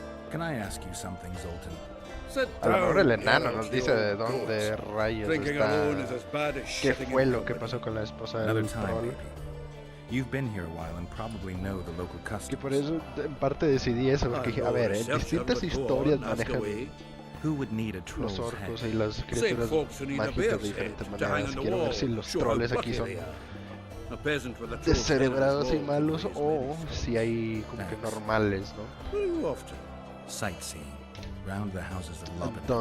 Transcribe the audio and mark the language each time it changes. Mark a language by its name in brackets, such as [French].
[English] Can I ask you something, Zoltan? [Spanish] A lo mejor el enano nos dice de dónde rayos está. ¿Qué fue lo que pasó con la esposa del troll? [English] You've been here a while and probably know the local customs. [Spanish] Que por eso en parte decidí eso, porque dije, a ver, en distintas historias manejan los orcos y las criaturas mágicas de diferentes maneras. Quiero ver si los trolls aquí son descerebrados y malos o si hay como que normales, ¿no? [English] Sightseeing round the houses of Lubin.